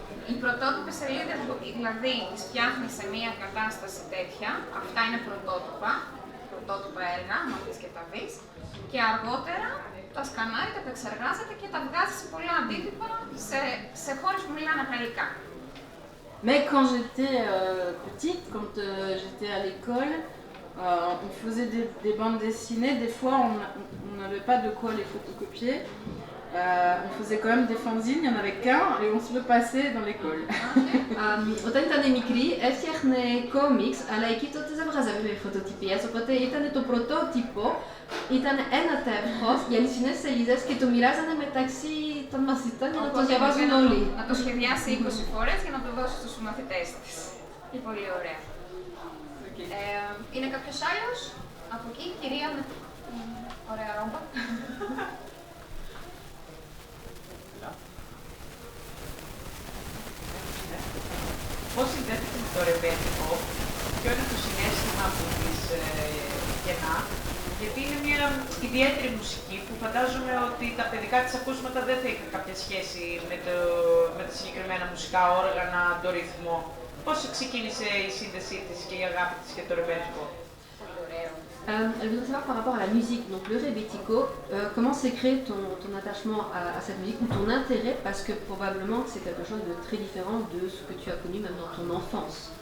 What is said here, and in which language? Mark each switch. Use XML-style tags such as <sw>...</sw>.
<el>Οι πρωτότυπες σελίδες, δηλαδή τις φτιάχνεις σε μία κατάσταση τέτοια, αυτά είναι πρωτότυπα έργα, άμα θες και τα δεις, και αργότερα τα σκανάρει, τα επεξεργάζεται και τα βγάζει σε πολλά αντίτυπα σε χώρες που μιλάνε γαλλικά.</el> <fr>Mais quand j'étais petite, quand j'étais à l'école, on faisait des bandes dessinées. Des fois, on n'avait pas de quoi les photocopier. On faisait quand même des fanzines, il n'y en avait qu'un et on se le passait dans l'école.</fr> <el>Όταν ήταν μικρή, έφτιαχνε κόμιξ, αλλά εκεί τότε δεν βγάζαμε φωτοτυπίες, οπότε ήταν το πρωτότυπο, ήταν ένα τεύχος για αληθινές σελίδες και το μοιράζανε μεταξύ των μαθητών για να το διαβάζουν όλοι. Να το σχεδιάσει 20 φορές για να το δώσει στους μαθητές της. Πολύ ωραία. Είναι κάποιος άλλος από εκεί, κυρία με ωραία ρόμπα. Πώς συνδέεται με το ρεμπέτικο, ποιο είναι το συναίσθημα που της γεννά, γιατί είναι μια ιδιαίτερη μουσική που φαντάζομαι ότι τα παιδικά της ακούσματα δεν θα είχαν κάποια σχέση με τα συγκεκριμένα μουσικά όργανα, το ρυθμό. Πώς ξεκίνησε η σύνδεσή της και η αγάπη της για το ρεμπέτικο?</el> <fr>Elle voudrait savoir par rapport à la musique, donc le rebetiko, comment s'est créé ton attachement à cette musique ou ton intérêt, parce que probablement c'est quelque chose de très différent de ce que tu as connu même dans ton enfance.</fr>